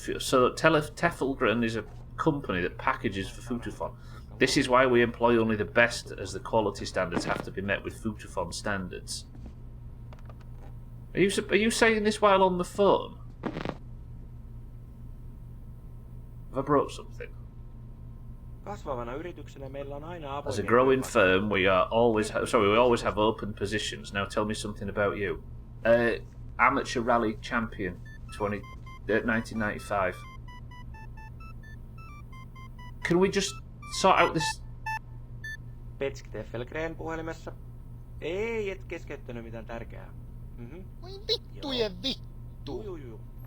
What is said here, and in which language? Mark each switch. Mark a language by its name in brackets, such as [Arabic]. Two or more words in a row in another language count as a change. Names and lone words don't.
[English] So Teffelgren is a company that packages for Futufon. This is why we employ only the best, as the quality standards have to be met with Futufon standards. Are you saying this while on the phone? Have I broke something? [Finnish] Kasvavana yrityksenä meillä on aina avoimia... [English] As a growing firm, we always have open positions. Now tell me something about you. Amateur rally champion, 1995. Can we just sort out this? [Finnish] Petski Teffelgren puhelimessa. Ei, et keskeyttänyt mitään tärkeää. Voi vittujen vittu. Juu.